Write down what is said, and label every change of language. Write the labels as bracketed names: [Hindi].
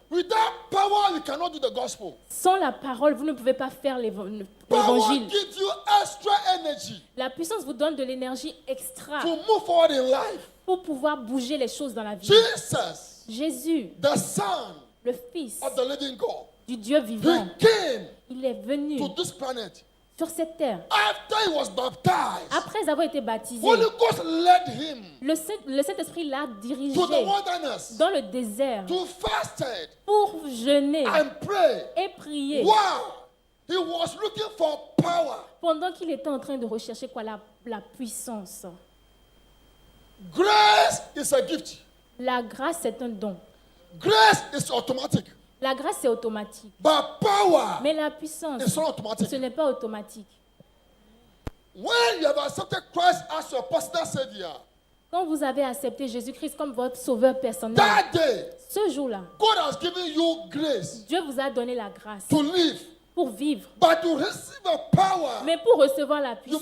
[English] Without power, you cannot do the gospel. [French] Sans la parole, vous ne pouvez pas faire l'évangile. [English] Power gives you extra energy. [French] La puissance vous donne de l'énergie extra [English] to move forward in life. [French] Pour pouvoir bouger les choses dans la vie. [English] Jesus, [French] Jésus, [English] the Son, [French] le Fils [English] of the living God, [French] du Dieu vivant, [English] he came [French] il est venu [English] to this planet. [French] Sur cette terre. [English] After he was baptized, [French] après avoir été baptisé, [English] Holy Ghost led him [French] le Saint-Esprit l'a dirigé [English] to the wilderness, [French] dans le désert [English] to fasted, [French] pour jeûner [English] and pray. [French] Et prier. [English] Wow. He was looking for power. [French] Pendant qu'il était en train de rechercher quoi? La puissance. [English] Grace is a gift. [French] La grâce c'est un don. [English] Grace is automatic. [French] La grâce c'est automatique. [English] But power [French] Mais la puissance, ce n'est pas automatique. [English] When you have accepted Christ as your personal Savior, [French] quand vous avez accepté Jésus-Christ comme votre sauveur personnel, [English] that day, [French] ce jour-là, [English] God has given you grace. [French] Dieu vous a donné la grâce [English] to live. [French] Pour vivre. [English] But to receive a power, [French] mais pour recevoir la puissance,